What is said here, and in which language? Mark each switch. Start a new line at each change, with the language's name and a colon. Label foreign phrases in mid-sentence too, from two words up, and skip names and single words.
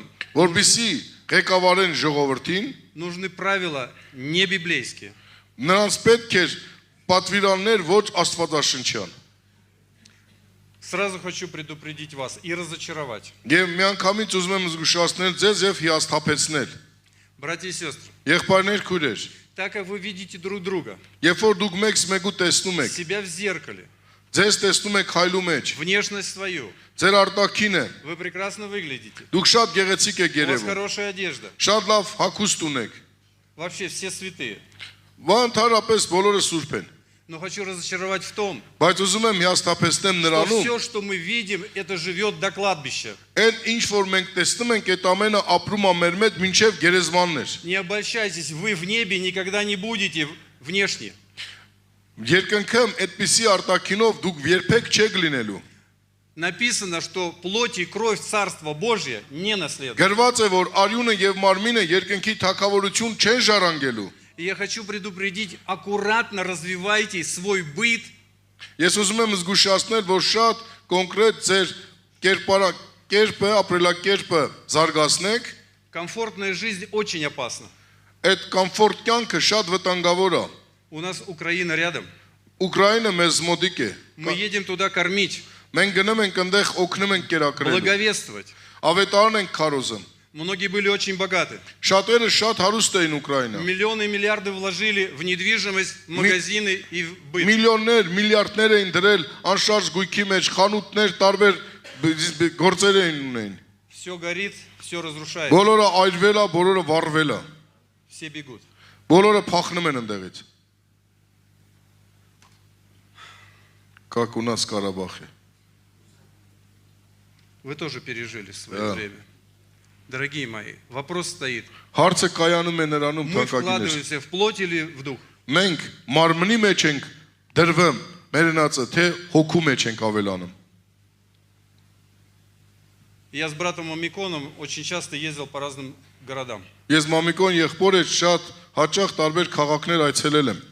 Armenian: որպեսզի ղեկավարեն ժողովրդին,
Russian: нужны правила не библейские.
Armenian: նրանց պետք էր պատվիրաններ ոչ աստվածաշնչյան։
Russian: Сразу хочу предупредить вас и разочаровать.
Armenian: Եվ միանգամից ուզում եմ զգուշացնել ձեզ եւ հիասթափեցնել։
Russian: Братья и сестры,
Armenian: Եղբայրներ, քույրեր,
Russian: так как вы видите друг друга,
Armenian: երբ որ դուք մեկը տեսնում եք,
Russian: себя в зеркале,
Armenian: ձեզ տեսնում եք քայլու մեջ,
Russian: внешность свою,
Armenian: ձեր արտաքինը,
Russian: вы прекрасно выглядите.
Armenian: դուք շատ գեղեցիկ եք
Russian: У вас
Armenian: երևում,
Russian: хорошая одежда.
Armenian: շատ լավ հագուստ ունեք։
Russian: Вообще все святые.
Armenian: Ընդհանրապես բոլորը սուրբ են,
Russian: Но хочу разочаровать в том,
Armenian: բայց ուզում եմ հիասթափեցնեմ
Russian: что
Armenian: նրանում,
Russian: все, что мы видим, это живет до кладбища.
Armenian: այն ինչ որ մենք տեսնում ենք, այդ ամենը ապրում է մեր մեջ մինչև գերեզմաններ։
Russian: Не обольщайтесь, вы в небе никогда не будете внешне.
Armenian: Երկնքում այդպիսի արտաքինով դուք երբեք չեք լինելու։
Russian: Написано, что плоть и кровь Царства Божия не наследуют.
Armenian: Գրված է, որ արյունը եւ մարմինը երկնքի թակավորություն չեն ժառանգելու։
Russian: И я хочу предупредить, аккуратно развивайте свой быт
Armenian: Ես ուզում եմ զգուշացնել, որ շատ կոնկրետ ձեր կերպը, ապրելակերպը զարգացնեք,
Russian: Комфортная жизнь очень опасна.
Armenian: այդ կոմֆորտ կյանքը շատ վտանգավոր է։
Russian: У нас Украина рядом.
Armenian: Ուկրաինը մեզ մոտիկ է։
Russian: Мы едем туда кормить,
Armenian: Մենք գնում ենք այնտեղ օգնում ենք կերակրել։
Russian: благовествовать.
Armenian: Ավետարան ենք քարոզում։
Russian: Многие были очень богаты.
Armenian: Շատերը շատ հարուստ էին Ուկրաինա։
Russian: Миллионы и миллиарды вложили в недвижимость, в магазины и в быт.
Armenian: Միլիոններ, միլիարդներ էին դրել անշարժ գույքի մեջ, խանութներ, տարբեր գործեր էին ունեն։
Russian: Все горит, все разрушает.
Armenian: Բոլորը այրվել է, բոլորը վառվել է։
Russian: Все бегут.
Armenian: Բոլորը փախնում են այնտեղից։
Russian: Как у нас в Карабахе։ Вы тоже пережили свое время. Дорогие мои, вопрос стоит.
Armenian: Հարցը կայանում է նրանում
Russian: Мы
Armenian: թանկագիններ։
Russian: вкладываемся в плоть или в дух?
Armenian: Մենք մարմնի մեջ ենք դրվում, մերնացը, թե հոգու մեջ ենք ավելանում։
Russian: Я с братом Амиконом очень часто ездил по разным городам.
Armenian: Ես մամիկոն եղբոր հետ շատ հաճախ տարբեր քաղաքներ այցելել եմ։